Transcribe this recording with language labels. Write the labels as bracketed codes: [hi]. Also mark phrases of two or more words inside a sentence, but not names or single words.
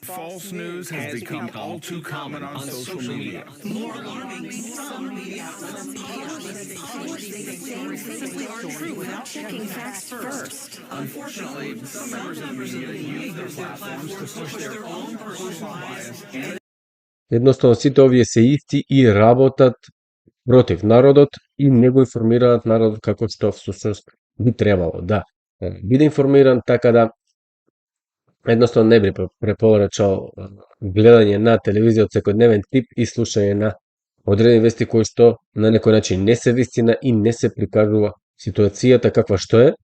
[en] false news has become all too common on social media. More alarming, some media outlets publish these things simply aren't true without checking facts first. Unfortunately, some members of the media use their platforms to push their own personal bias and [mk] Едноставно сите овие се исти и работат против народот и не го информираат народот како што всушност би требало да биде информиран, така да едноставно не би препорачал гледање на телевизија од секојдневен тип и слушање на одредени вести кои што на некој начин не се вистина и не се прикажува ситуацијата каква што е.